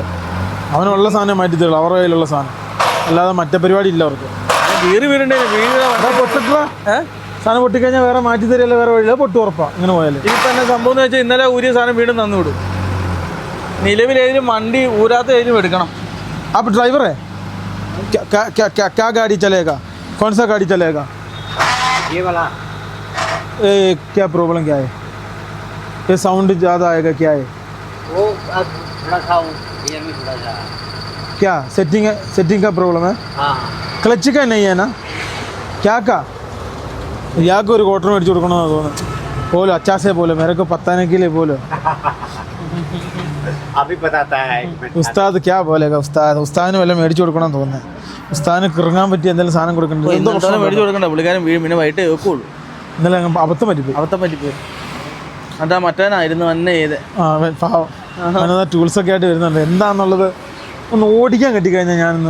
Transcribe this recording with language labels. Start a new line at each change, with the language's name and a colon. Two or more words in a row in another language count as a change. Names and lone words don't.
Malayalam: അവനുള്ള സാധനം മാറ്റി തരുള്ളൂ, അവരുടെ കയ്യിലുള്ള സാധനം. അല്ലാതെ മറ്റേ പരിപാടി ഇല്ല അവർക്ക്. ഗിയർ വീടുണ്ടേ പൊട്ടിട്ടുള്ള സാധനം പൊട്ടിക്കഴിഞ്ഞാൽ വേറെ മാറ്റി തരില്ല, വേറെ വഴിയില്ല, പൊട്ടു ഉറപ്പാണ്. ഇങ്ങനെ പോയാലും ഇതിപ്പോൾ തന്നെ സംഭവം എന്ന് വെച്ചാൽ ഇന്നലെ ഊരിയ സാധനം വീണ്ടും തന്നു വിടും. നിലവിലേതിലും വണ്ടി ഊരാത്ത ഏതിലും എടുക്കണം.
Hindi: आप ड्राइवर है? क्या गाड़ी चलेगा? कौन सा गाड़ी चलेगा? ये वाला। क्या प्रॉब्लम क्या है? ये साउंड ज़्यादा आएगा, क्या है? वो अब थोड़ा सा गियर में थोड़ा सा क्या सेटिंग का प्रॉब्लम है? हाँ क्लच का नहीं है ना? क्या का याको
Malayalam: ഒരു ക്വാർട്ടർ മേടിച്ചു കൊടുക്കണമെന്ന് തോന്നുന്നു.
Hindi: बोलो अच्छा से बोलो, मेरे को बताने के लिए बोलो. अभी बताता है। उस्ताद क्या बोलेगा?
Malayalam: ഉസ്താദിന് വല്ലതും മേടിച്ചു കൊടുക്കണം തോന്നുന്നത്. ഉസ്താദിന് കിറങ്ങാൻ പറ്റിയ എന്തെങ്കിലും സാധനം കൊടുക്കണ്ടത്. മേടിച്ചു കൊടുക്കണ്ട, പുള്ളിക്കാരൻ വീഴും, പിന്നെ വൈകിട്ടേ വെക്കുള്ളൂ. ഇന്നലെ അബദ്ധം പറ്റിപ്പോയി. അതാ മറ്റവനായിരുന്നു അന്നെ ചെയ്ത്. അവനതാ ടൂൾസൊക്കെ ആയിട്ട് വരുന്നുണ്ട്. എന്താണെന്നുള്ളത് ഒന്ന് ഓടിക്കാൻ കിട്ടിക്കഴിഞ്ഞാൽ ഞാനൊന്ന്.